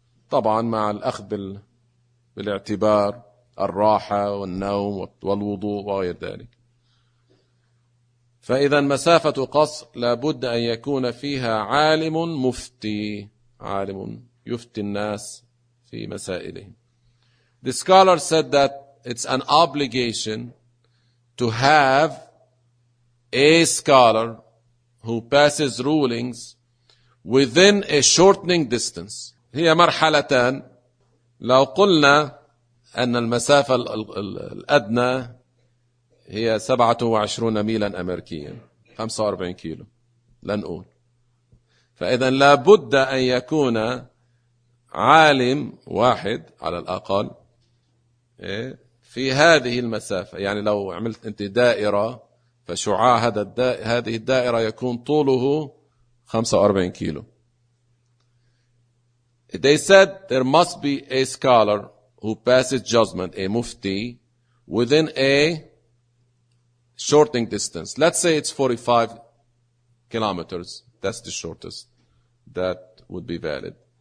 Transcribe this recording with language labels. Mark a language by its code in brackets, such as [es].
[ar] طبعا مع الأخذ بالاعتبار الراحة والنوم والوضوء وغير ذلك. فإذا مسافة قصر لابد أن يكون فيها عالم مفتي. عالم يفتي الناس في مسائلهم. [en] The scholar said that it's an obligation to have a scholar who passes rulings within a shortening distance. [ar] هي مرحلتان. لو قلنا أن المسافة الأدنى هي 27 ميلا أمريكيا 45 كيلو لنقول. فإذا لابد أن يكون عالم واحد على الأقل في هذه المسافة. يعني لو عملت أنت دائرة فشعاع هذه الدائرة يكون طوله 45 كيلو. [en] They said there must be a scholar who passes judgment, a mufti, within a shortening distance. Let's say it's 45 kilometers. That's the shortest that would be valid.